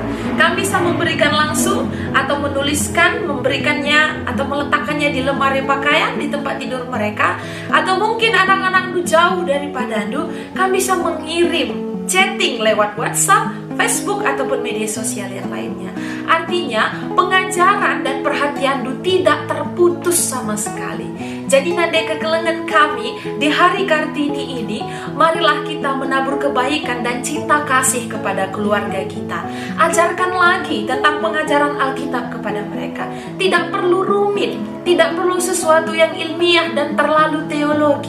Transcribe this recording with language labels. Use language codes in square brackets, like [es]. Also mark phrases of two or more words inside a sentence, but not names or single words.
[id] Kamu bisa memberikan langsung atau menuliskan, memberikannya atau meletakkannya di lemari pakaian di tempat tidur mereka, atau mungkin anak-anak jauh daripada kamu bisa mengirim chatting lewat WhatsApp, Facebook, ataupun media sosial yang lainnya. Artinya pengajaran dan perhatian tidak terputus sama sekali. Jadi [btx] nade kekelengan kami [id] di hari Kartini ini, marilah kita menabur kebaikan dan cinta kasih kepada keluarga kita. Ajarkan lagi tentang pengajaran Alkitab kepada mereka. Tidak perlu rumit, tidak perlu sesuatu yang ilmiah dan terlalu teologi.